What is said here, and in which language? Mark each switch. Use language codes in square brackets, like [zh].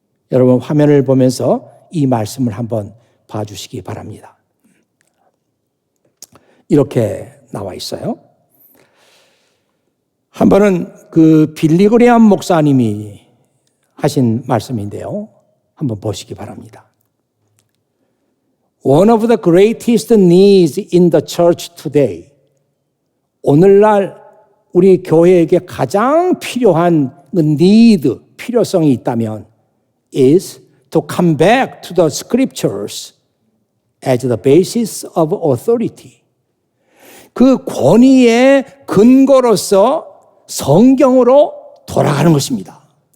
[ko] 여러분, 화면을 보면서 이 말씀을 한번 봐주시기 바랍니다. 이렇게 나와 있어요. 한 번은 그 빌리 그레엄 목사님이 하신 말씀인데요. 한번 보시기 바랍니다. [en] One of the greatest needs in the church today. [ko] 오늘날 우리 교회에게 가장 필요한 need, 필요성이 있다면 is [en] to come back to the scriptures as the basis of authority. [ko] 그 권위의 근거로서 성경으로 돌아가는 것입니다.